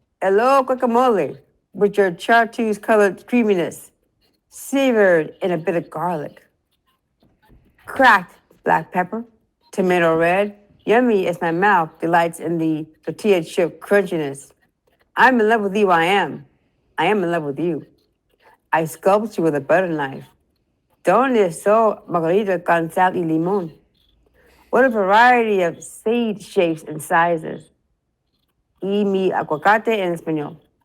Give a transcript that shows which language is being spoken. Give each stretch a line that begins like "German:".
English: Hello guacamole with your chartreuse colored creaminess, seared in a bit of garlic. Cracked black pepper, tomato red, yummy as my mouth delights in the tortilla chip crunchiness. I'm in love with you, I am. I am in love with you. I sculpt you with a butter knife.
Spanish: Donde so margarita con sal y limón.
English: What a variety of seed shapes and sizes.
Spanish: Y mi aguacate en español.